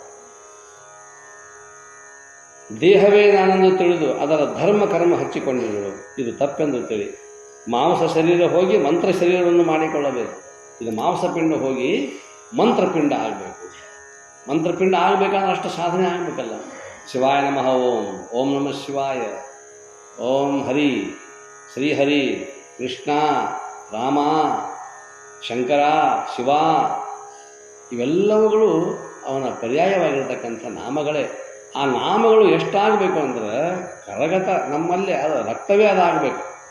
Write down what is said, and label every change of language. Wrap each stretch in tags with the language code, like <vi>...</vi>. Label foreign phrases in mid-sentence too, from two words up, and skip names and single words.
<kn>ದೇಹವೇ ನಾನೆಂದು ತಿಳಿದು ಅದರ ಧರ್ಮ ಕರ್ಮ ಹಚ್ಚಿಕೊಂಡಿರುವುದು ಇದು ತಪ್ಪೆಂದು ತಿಳಿ ಮಾಂಸ ಶರೀರ ಹೋಗಿ ಮಂತ್ರ ಶರೀರವನ್ನು ಮಾಡಿಕೊಳ್ಳಬೇಕು. ಇದು ಮಾಂಸಪಿಂಡ ಹೋಗಿ ಮಂತ್ರಪಿಂಡ ಆಗಬೇಕು. ಮಂತ್ರಪಿಂಡ ಆಗಬೇಕಾದ್ರೆ ಅಷ್ಟು ಸಾಧನೆ ಆಗಬೇಕಲ್ಲ.</kn> <sa>ಶಿವಾಯ ನಮಃ ಓಂ, ಓಂ ನಮಃ ಶಿವಾಯ, ಓಂ ಹರಿ,</sa> <kn>ಶ್ರೀಹರಿ, ಕೃಷ್ಣ, ರಾಮ, ಶಂಕರ, ಶಿವ, ಇವೆಲ್ಲವುಗಳು ಅವನ ಪರ್ಯಾಯವಾಗಿರ್ತಕ್ಕಂಥ ನಾಮಗಳೇ. ಆ ನಾಮಗಳು ಎಷ್ಟಾಗಬೇಕು ಅಂದ್ರೆ ಕರಗತ ನಮ್ಮಲ್ಲಿ ಅದು ರಕ್ತವೇ ಅದಾಗಬೇಕು.</kn>